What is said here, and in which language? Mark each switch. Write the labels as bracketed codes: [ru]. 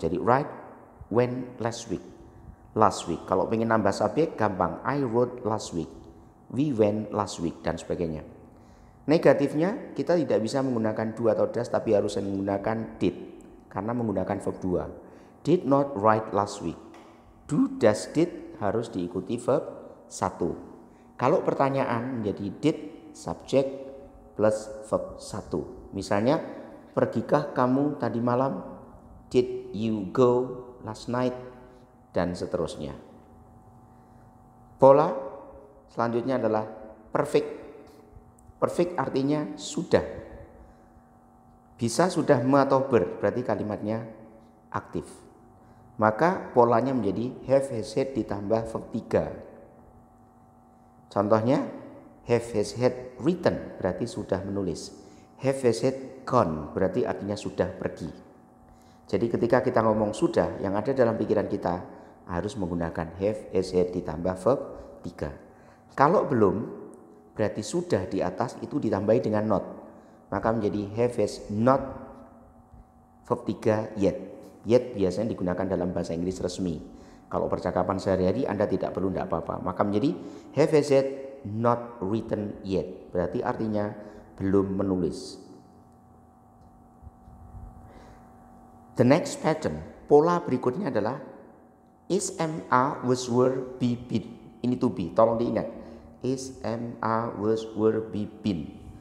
[en] Jadi write when last week. Last week. [id] Kalau ingin nambah subjek gampang. [en] I wrote last week. We went last week, [id] dan sebagainya. Negatifnya kita tidak bisa menggunakan do atau does, tapi harus menggunakan did, karena menggunakan verb 2. [en] Did not write last week. [id] Do, does, did harus diikuti verb 1. Kalau pertanyaan menjadi did, subject plus verb 1. Misalnya, pergikah kamu tadi malam? [en] Did you go last night? [id] Dan seterusnya. Pola selanjutnya adalah perfect. Perfect artinya sudah. Bisa sudah atau ber, berarti kalimatnya aktif. Maka polanya menjadi have, has, had ditambah verb 3. Contohnya, [en] have, has, had written [id] berarti sudah menulis. [en] Have, has, had gone [id] berarti artinya sudah pergi. Jadi ketika kita ngomong sudah, yang ada dalam pikiran kita harus menggunakan have, has, had ditambah verb 3. Kalau belum, berarti sudah di atas itu ditambahi dengan not. Maka menjadi [en] have, has not verb 3 yet. [id] Yet biasanya digunakan dalam bahasa Inggris resmi. Kalau percakapan sehari-hari Anda tidak perlu, tidak apa-apa. Maka menjadi [en] have, has, had not written yet. [id] Berarti artinya belum menulis. [en] The next pattern, [id] pola berikutnya adalah [en] is, am, was, were, be, been. [id] Ini to be, tolong diingat. Is, am, was, were, be, been.